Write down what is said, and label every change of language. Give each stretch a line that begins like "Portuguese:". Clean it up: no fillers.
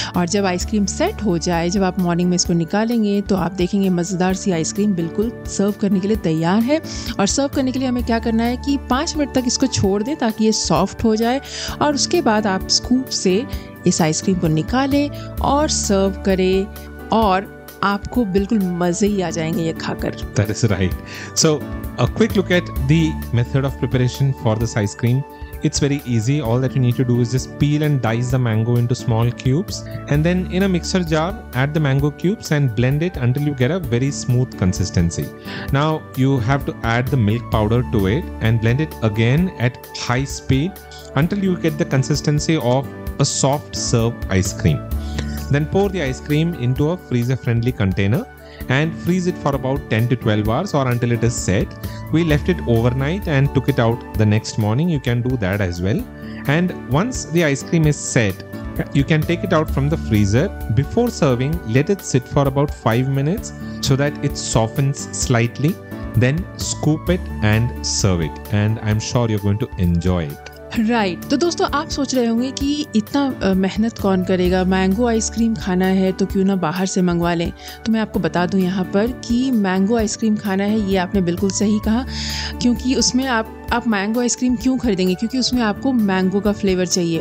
Hindi: और जब ice cream set हो जाए, जब आप मॉर्निंग में इसको निकालेंगे तो आप देखेंगे मज़ेदार सी आइसक्रीम बिल्कुल सर्व करने के लिए तैयार है। और सर्व करने के लिए हमें क्या करना है कि 5 मिनट तक इसको छोड़ दें ताकि ये सॉफ्ट हो जाए और उसके बाद आप स्कूप से इस आइसक्रीम को निकालें और सर्व करें और आपको बिल्कुल मजे ही आ जाएंगे ये खाकर।
English: That is right. So a quick look at the method of preparation for this ice cream. It's very easy. All that you need to do is just peel and dice the mango into small cubes and then in a mixer jar add the mango cubes and blend it until you get a very smooth consistency. Now you have to add the milk powder to it and blend it again at high speed until you get the consistency of a soft serve ice cream. Then pour the ice cream into a freezer-friendly container and freeze it for about 10 to 12 hours or until it is set. We left it overnight and took it out the next morning. You can do that as well. And once the ice cream is set, you can take it out from the freezer. Before serving, let it sit for about 5 minutes so that it softens slightly. Then scoop it and serve it. And I'm sure you're going to enjoy it.
Hindi: Right तो दोस्तों आप सोच रहे होंगे कि इतना मेहनत कौन करेगा, मैंगो आइसक्रीम खाना है तो क्यों ना बाहर से मंगवा लें। तो मैं आपको बता दूं यहाँ पर कि मैंगो आइसक्रीम खाना है, ये आपने बिल्कुल सही कहा, क्योंकि उसमें आप मैंगो आइसक्रीम क्यों खरीदेंगे, क्योंकि उसमें आपको मैंगो का फ्लेवर चाहिए।